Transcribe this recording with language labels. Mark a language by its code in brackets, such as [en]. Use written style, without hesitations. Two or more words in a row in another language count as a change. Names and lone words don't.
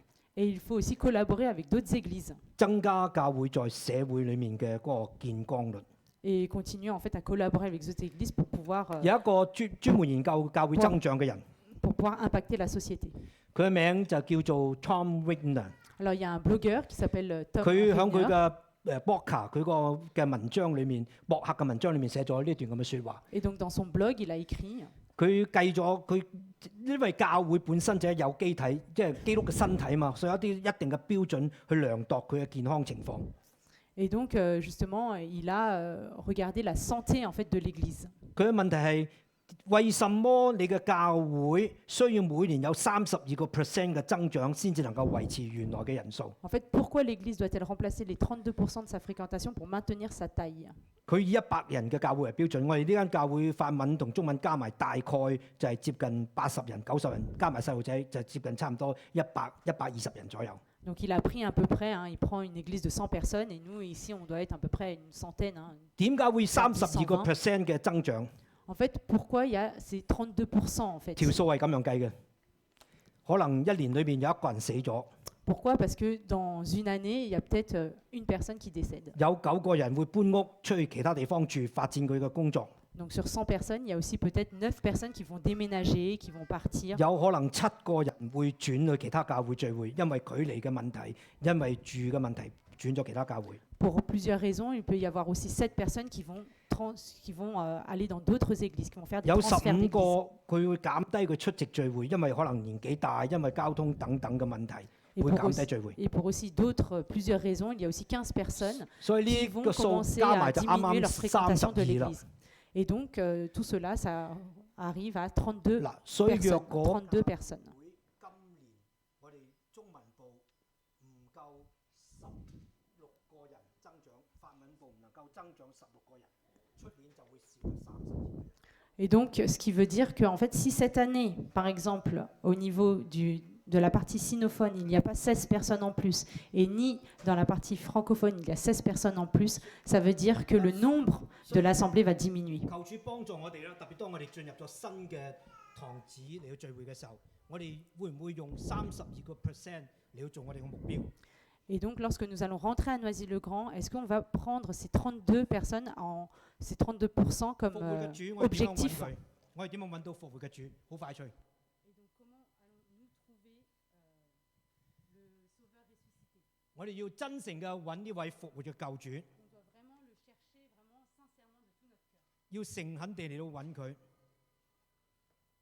[fr] Et il faut aussi collaborer avec d'autres églises [yue] 增加教會在社會裡面嘅嗰個見光率。 [fr] et continuer en fait à collaborer avec d'autres églises pour pouvoir, [yue] 有一個專門研究教會增長嘅人， [fr] pour pouvoir impacter la société. [yue] 佢嘅名就叫做 Tom Wigner。 [fr] Alors il y a un blogueur qui s'appelle Tom [yue] 佢喺佢 [fr] Wagner. [yue] 嘅博客佢個嘅文章裏面，博客嘅文章裏面寫咗呢段咁嘅説話。 [fr] Et donc dans son blog, il a écrit [yue] 佢計咗佢，因為教會本身就係有機體，即係基督嘅身體嘛，所以有一定嘅標準去量度佢嘅健康情況。 [fr] Et donc justement, il a regardé la santé en fait de l'Église. [yue] 佢嘅問題係為什麼你嘅教會需要每年有32% 嘅增長先至能夠維持原來嘅人數？ [fr] En fait, pourquoi l'Église doit-elle remplacer les 32% de sa fréquentation pour maintenir sa taille? [yue] 佢以100人嘅教會為標準，我哋呢間教會法文同中文加埋大概就係接近80人、90人，加埋細路仔就接近差唔多120人左右。 [fr] Donc il a pris à peu près, hein, il prend une église de 100 personnes et nous ici on doit être à peu près une centaine. Hein. [yue] 點解會32% 嘅增長？ [fr] En fait, pourquoi il y a ces 32% en fait? [yue] 條數係咁樣計嘅，可能一年裏面有一個人死咗， [fr] Pourquoi? Parce que dans une année, il y a peut-être une personne qui décède. [yue] 有9個人會搬屋出去其他地方住，發展佢嘅工作。 [fr] Donc sur 100 personnes, il y a aussi peut-être 9 personnes qui vont déménager, qui vont partir. [yue] 有可能7個人會轉去其他教會聚會，因為距離嘅問題，因為住嘅問題轉咗其他教會。 [fr] Pour plusieurs raisons, il peut y avoir aussi 7 personnes qui vont, aller dans d'autres églises, qui vont faire des [yue] 有 [fr] transferts [yue] 15 [fr] d'églises. [yue] 個佢會減低佢出席聚會，因為可能年紀大，因為交通等等嘅問題， [fr] Et [yue] 會 [fr] pour [yue] 減低 [fr] aussi, [yue] 聚會。 [fr] et pour aussi d'autres, plusieurs raisons, il y a aussi 15 personnes [yue] 所以 [fr] qui [yue] 呢 [fr] vont [yue] 個數 [fr] commencer [yue] 加 [fr] à [yue] 埋就啱 [fr] diminuer [yue] 啱 [fr] leur fréquentation de [yue] 32啦。 [fr] l'église. Et donc, tout cela, ça arrive à 32 [yue] 嗱，所以若 [fr] personnes. [yue] 果 [fr] 32 personnes. [yue] 今年我哋中文部唔夠16個人增長，法文部唔能夠增長16個人，出年就會少咗32個人。 [fr] Et donc, ce qui veut dire que en fait, si cette année, par exemple, au niveau de la partie sinophone, il n'y a pas 16 personnes en plus, et ni dans la partie francophone, il y a 16 personnes en plus, ça veut dire que le nombre de l'assemblée va diminuer. [yue] 求主幫助我哋啦，特別當我哋進入咗新嘅堂子嚟到聚會嘅時候，我哋會唔會用32% 嚟到做我哋嘅目標？ [fr] Et donc, lorsque nous allons rentrer à Noisy-le-Grand, est-ce qu'on va prendre ces 32 personnes, ces 32% [yue] 復 [fr] comme [yue] 活嘅主，我哋點樣揾 [fr] objectif? [yue] 佢？我哋點樣揾到復活嘅主？好快脆！我哋要真誠嘅揾呢位復活嘅救主，要誠懇地嚟到揾佢。